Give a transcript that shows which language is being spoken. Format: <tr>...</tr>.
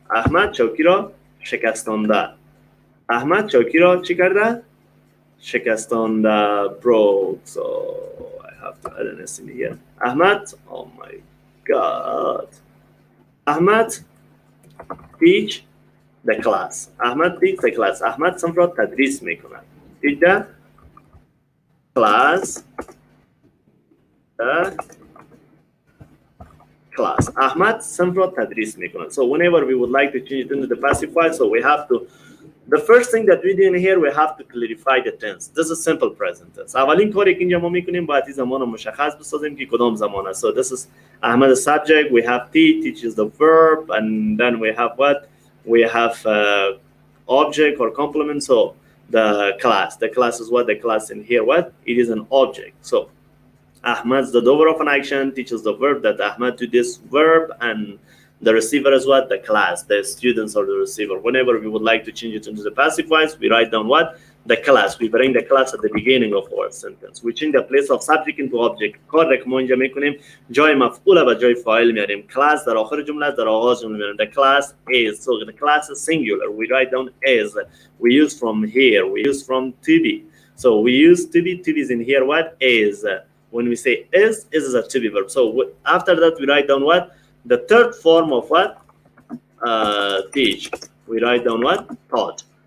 <fa>Ahmad چوکی را شکستانده. احمد چوکی را چی کرده؟ شکستانده.</fa> <en>broke. So I have to add an S in here. Ahmad, oh my God. Ahmad teach the class. Ahmad teach the class.</en> <fa>Ahmad صنف را تدریس میکنه.</fa> <en>teach the class. Class.</en> <fa>Ahmad صنف را تدریس میکنه.</fa> <en>So whenever we would like to change it into the passive voice, so we have to, the first thing that we do in here, we have to clarify the tense. This is simple present tense.</en> <fa>اولین کاری که اینجا ما میکنیم باید این زمان رو مشخص بسازیم که کدام زمان است.</fa> <en>So this is Ahmad the subject, we have teach is the verb, and then we have what? We have object or complement. So the class is what? The class in here, what? It is an object. So Ahmad's the doer of an action, teaches the verb that Ahmad do this verb, and the receiver is what? The class, the students or the receiver. Whenever we would like to change it into the passive voice, we write down what? The class. We bring the class at the beginning of our sentence. We change the place of subject into object.</en> <fa>کار که ما اینجا میکنیم جای مفعول و جای فاعل میاریم. class در آخر جمله در آغاز جمله میاریم.</fa> <en>The class is. So the class is singular. We write down is. We use from here. We use from to be. So we use to be. To be is in here what? Is. When we say is a to be verb. So after that we write down what? The third form of what? Teach. We write down what? Taught.</en>